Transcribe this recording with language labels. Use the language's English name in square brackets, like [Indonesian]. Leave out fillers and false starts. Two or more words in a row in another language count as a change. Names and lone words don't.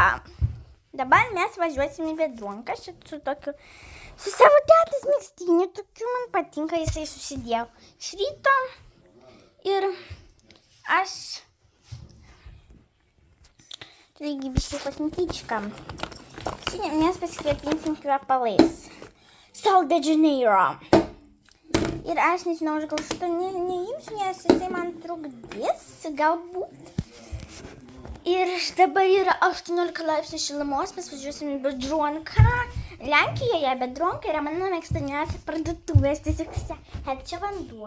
[Lithuanian] Dabar mes važiuosim į Biedronką. Aš su savo tetės megztiniu. Tokiu man patinka, jisai susidėjo iš ryto. Ir aš... Taigi biškai kosmetičką. Šiandien mes pasikvėpinsim kvepalais. Sol de Janeiro. Ir aš nežinau, aš gal šitą neimsiu, nes jisai man trukdys, galbūt. Ir dabar yra 18 laipsnių šilumos, mes važiuosim į Biedronką. Lenkijoje Biedronka yra mano mėgstamiausia parduotuvės, tiesiog čia vanduo.